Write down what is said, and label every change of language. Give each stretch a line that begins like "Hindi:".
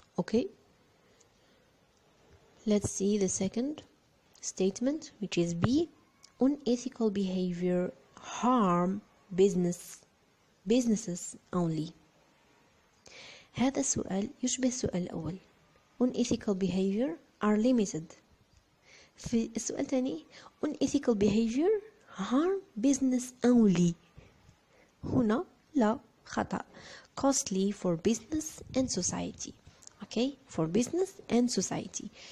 English: Okay, let's see the second statement, which is B. Unethical behavior harm businesses only.
Arabic: هذا السؤال يشبه السؤال الأول.
English: Unethical behavior are limited.
Arabic: في السؤال الثاني
English: unethical behavior harm business only.
Arabic: هنا لا، خطأ.
English: Costly for business and society. Okay, for business and society.